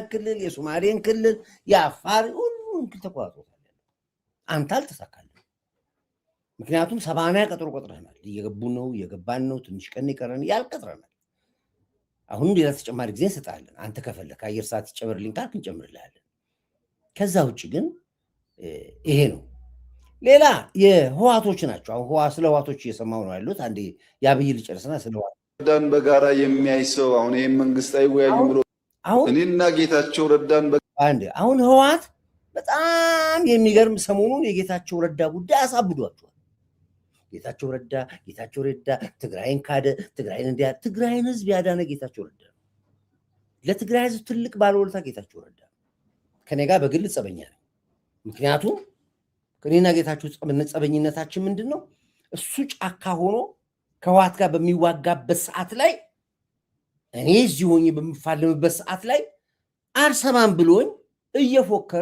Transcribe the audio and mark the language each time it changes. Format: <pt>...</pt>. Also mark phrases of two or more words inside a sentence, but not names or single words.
<am>ክልል፣ የሶማሌን ክልል፣ የአፋር ሁሉን ተቆጣጥሯል። አንተ አልተሳካልም። ምክንያቱም 80 ቀጥሮ ቆጥረናል። እየገባን ነው። ትንሽ ቀን ይቀረን ያልቀጥረናል። አሁን ሌላ ተጨማሪ ጊዜ እንሰጣለን። አንተ ከፈለክ አየር ሰዓት ይጨምርልኝ ካልክ እንጨምርልሃለን። ከዛ ውጭ ግን ይሄ ነው። ሌላ የህዋቶች ናቸው። አሁን ስለ ህዋቶች እየሰማሁ ነው ያሉት። አንዴ የአብይ ልጨርስና ስለ ረዳን በጋራ የሚያይ ሰው አሁን ይሄን መንግስት አይወያዩም ብሎ እኔና ጌታቸው ረዳን አሁን ህዋት በጣም የሚገርም ሰሞኑን የጌታቸው ረዳ ጉዳይ አሳብዷቸዋል። ጌታቸው ረዳ ትግራይን ካደ፣ ትግራይን ህዝብ ያዳነ ጌታቸው ረዳ ነው። ለትግራይ ህዝብ ትልቅ ባለውለታ ጌታቸው ረዳ ነው። ከኔ ጋር በግል ጸበኛ ነው። ምክንያቱም ከኔና ጌታቸው ጸበኝነታችን ምንድን ነው? እሱ ጫካ ሆኖ ከህወሓት ጋር በሚዋጋበት ሰዓት ላይ እኔ እዚህ ሆኜ በምፋለምበት ሰዓት ላይ አልሰማም ብሎኝ እየፎከረ</am>